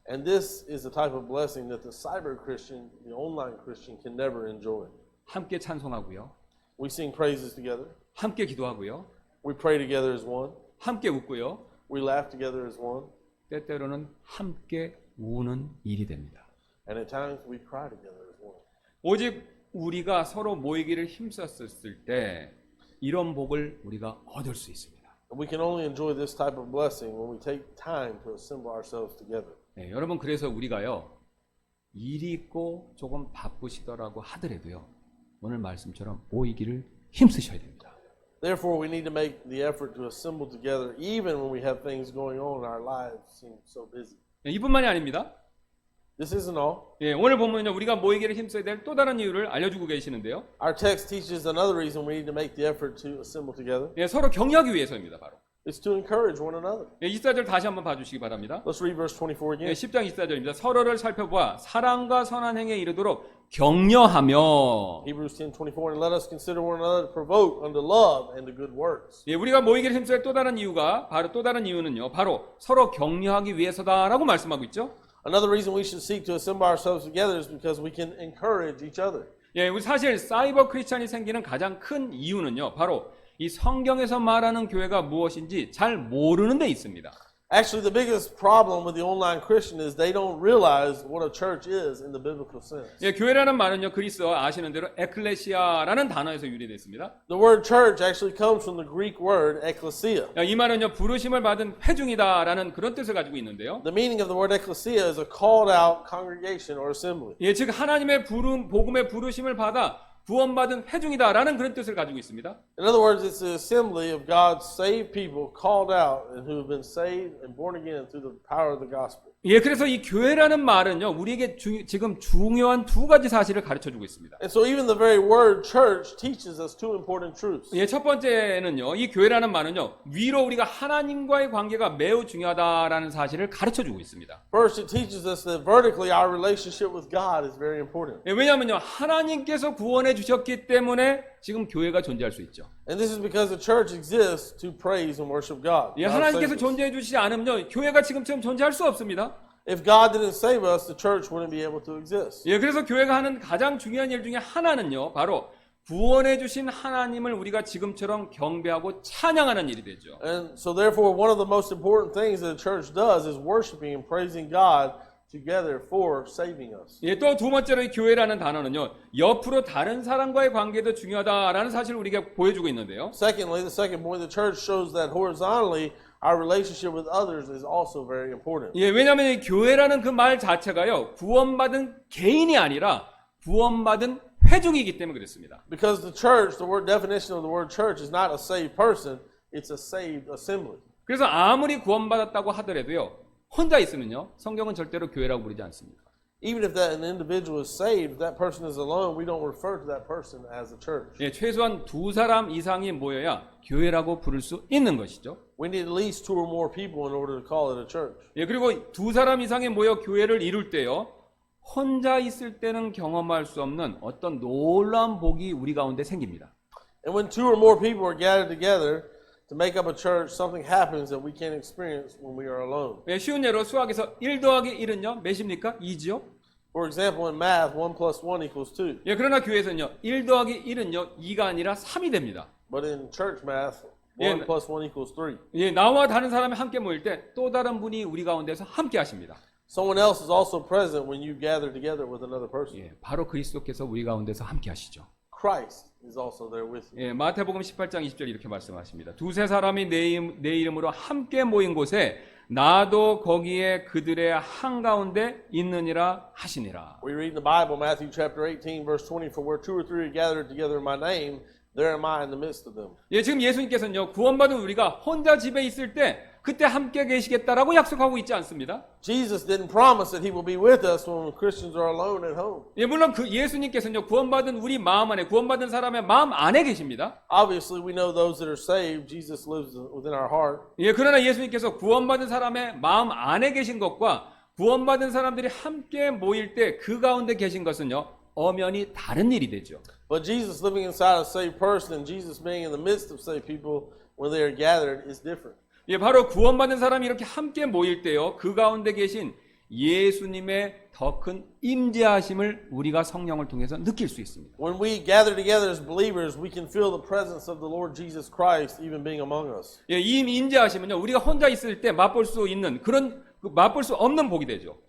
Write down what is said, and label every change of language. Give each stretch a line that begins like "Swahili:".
English: And this is a type of blessing that the cyber Christian, the online Christian, can never enjoy.
Korean: 함께 찬송하고요.
English: We sing praises together.
Korean: 함께 기도하고요.
English: We pray together as one.
Korean: 함께 웃고요.
English: We laugh together as one.
Korean: 때때로는 함께 우는 일이 됩니다.
English: And at times we cry together as one.
Korean: 오직 우리가 서로 모이기를 힘썼을 때 이런 복을 우리가 얻을 수 있습니다.
English: And we can only enjoy this type of blessing when we take time to assemble ourselves together.
Korean: 네, 여러분 그래서 우리가요 일이 있고 조금 바쁘시더라고 하더라도요 오늘 말씀처럼 모이기를 힘쓰셔야 됩니다.
English: Therefore, we need to make the effort to assemble together even when we have things going on and our lives seem so busy.
Korean: 네, 이뿐만이 아닙니다.
English: This isn't all.
Korean: 예, 오늘 보면요 우리가 모이기를 힘써야 될 또 다른 이유를 알려주고 계시는데요.
English: Our text teaches another reason we need to make the effort to assemble together.
Korean: 예, 서로 격려하기 위해서입니다. 바로
English: It's to encourage one another.
Korean: 예, 24절 다시 한번 봐주시기 바랍니다.
English: Let's read verse 24 예, again.
Korean: 10장 24절입니다. 서로를 살펴보아 사랑과 선한 행에 이르도록 격려하며.
English: Hebrews 10:24, and let us consider one another to provoke unto love and to good works.
Korean: 예, 우리가 모이기를 힘써야 또 다른 이유가 또 다른 이유는요. 바로 서로 격려하기 위해서다라고 말씀하고 있죠.
English: Another reason we should seek to assemble ourselves together is because we can encourage each other.
Korean: 예, 우리 사실 사이버 크리스찬이 생기는 가장 큰 이유는요. 바로 이 성경에서 말하는 교회가 무엇인지 잘 모르는 데 있습니다.
English: Actually, the biggest problem with the online Christian is they don't realize what a church is in the biblical sense.
Korean: 예, 교회라는 말은요. 그리스어 아시는 대로 에클레시아라는 단어에서 유래됐습니다.
English: The word church actually comes from the Greek word ecclesia.
Korean: 이 말은요. 부르심을 받은 회중이다라는 그런 뜻을 가지고 있는데요.
English: The meaning of the word ecclesia is a called out congregation or assembly.
Korean: 예, 즉 하나님의 복음의 부르심을 받아 구원받은 회중이다라는 그런 뜻을 가지고 있습니다.
English: In other words, it's the assembly of God's saved people called out and who have been saved and born again through the power of the gospel.
Korean: 예, 그래서 이 교회라는 말은요, 우리에게 지금 중요한 두 가지 사실을 가르쳐주고 있습니다.
English: And so even the very word church teaches us two important truths.
Korean: 예, 첫 번째는요, 이 교회라는 말은요, 위로 우리가 하나님과의 관계가 매우 중요하다라는 사실을 가르쳐주고 있습니다.
English: First, it teaches us that vertically our relationship with God is very important.
Korean: 예, 왜냐하면요, 하나님께서 구원해 주셨기 때문에 지금 교회가 존재할 수 있죠.
English: And this is because the church exists to praise and worship God. 예, God
Korean: 하나님께서
English: saved us.
Korean: 존재해 주시지 않으면요, 교회가 지금처럼 존재할 수 없습니다.
English: If God didn't save us, the church wouldn't be able to exist.
Korean: 예, 그래서 교회가 하는 가장 중요한 일 중에 하나는요, 바로 구원해 주신 하나님을 우리가 지금처럼 경배하고 찬양하는 일이 되죠.
English: And so therefore, one of the most important things that the church does is worshiping and praising God together for saving us.
Korean: 예, 또 두 번째로 이 교회라는 단어는요, 옆으로 다른 사람과의 관계도 중요하다라는 사실을 우리가 보여주고 있는데요.
English: Secondly, the second point, the church shows that horizontally, our relationship with others is also very important.
Korean: 예, 왜냐하면 이 교회라는 그 말 자체가요, 구원받은 개인이 아니라 구원받은 회중이기 때문에 그렇습니다.
English: Because the church, the word definition of the word church is not a saved person, it's a saved assembly.
Korean: 그래서 아무리 구원받았다고 하더라도요, 혼자 있으면요, 성경은 절대로 교회라고 부르지 않습니다.
English: Even if that an individual is saved, if that person is alone, we don't refer to that person as a church.
Korean: 예, 최소한 두 사람 이상이 모여야 교회라고 부를 수 있는 것이죠.
English: We need at least two or more people in order to call it a church.
Korean: 예, 그리고 두 사람 이상이 모여 교회를 이룰 때요, 혼자 있을 때는 경험할 수 없는 어떤 놀라운 복이 우리 가운데 생깁니다.
English: And when two or more people are gathered together to make up a church, something happens that we can't experience when we are alone.
Korean: 예, 쉬운 예로 수학에서 1 더하기 1은요, 몇입니까? 2지요?
English: For example, in math, 1 plus 1 equals 2.
Korean: 예, 그러나 교회에서는요, 1 더하기 1은요, 2가 아니라 3이 됩니다.
English: But in church math, 1 Yeah. plus 1 equals 3.
Korean: 예, 나와 다른 사람이 함께 모일 때 또 다른 분이 우리 가운데서 함께 하십니다.
English: Someone else is also present when you gather together with another person.
Korean: 예, 바로 그리스도께서 우리 가운데서 함께 하시죠.
English: Christ is also there with you.
Korean: 예, 마태복음 18장 20절 이렇게 말씀하십니다. 두세 사람이 내 이름으로 함께 모인 곳에 나도 거기에 그들의 한가운데 있느니라 하시니라.
English: We read in the Bible, Matthew chapter 18, verse 20, for where two or three are gathered together in my name, there am I in the midst of them.
Korean: 예, 지금 예수님께서는요, 구원받은 우리가 혼자 집에 있을 때 그때 함께 계시겠다라고 약속하고 있지 않습니다.
English: Jesus didn't promise that he will be with us when Christians are alone at home.
Korean: 예, 물론 그 예수님께서는요, 구원받은 우리 마음 안에, 구원받은 사람의 마음 안에 계십니다.
English: Obviously, we know those that are saved, Jesus lives within our heart.
Korean: 예, 그러나 예수님께서 구원받은 사람의 마음 안에 계신 것과 구원받은 사람들이 함께 모일 때 그 가운데 계신 것은요, 엄연히 다른 일이 되죠.
English: But Jesus living inside a saved person and Jesus being in the midst of saved people when they are gathered is different.
Korean: 예, 바로 구원받은 사람이 이렇게 함께 모일 때요, 그 가운데 계신 예수님의 더 큰 임재하심을 우리가 성령을 통해서 느낄 수 있습니다.
English: When we gather together as believers, we can feel the presence of the Lord Jesus Christ even being among us.
Korean: 예, 이 임재하심은요, 우리가 혼자 있을 때 맛볼 수 있는 그런 맛볼 수 없는 복이 되죠.